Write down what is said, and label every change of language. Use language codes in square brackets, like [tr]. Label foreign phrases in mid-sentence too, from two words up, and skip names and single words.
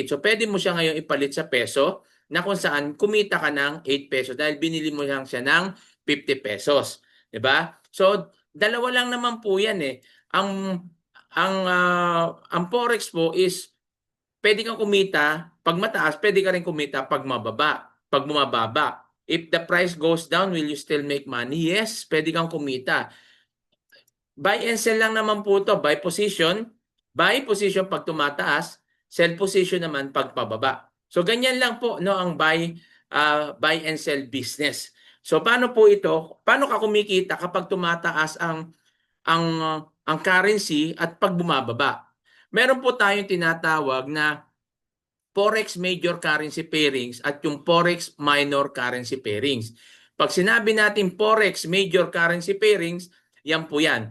[tl] So pwede mo siya ngayon ipalit sa peso na kung saan kumita ka ng 8 pesos dahil binili mo lang siya ng 50 pesos. 'Di ba? So dalawa lang naman po 'yan eh. Ang Forex po is pwede kang kumita pag mataas, pwede ka rin kumita pag mababa, pag bumababa. [en] If the price goes down, will you still make money? Yes, [tl] pwede kang kumita. [en] Buy and sell [tl] lang naman po ito. [en] Buy position [tl] pag tumataas, [en] sell position [tl] naman pag pababa. So ganyan lang po no ang [en] buy and sell business. [tl] So paano po ito? Paano ka kumikita kapag tumataas ang currency at pag bumababa? Meron po tayong tinatawag na [en] Forex major currency pairings [tl] at yung [en] Forex minor currency pairings. [tl] Pag sinabi natin [en] Forex Major Currency Pairings, [tl] yan po yan.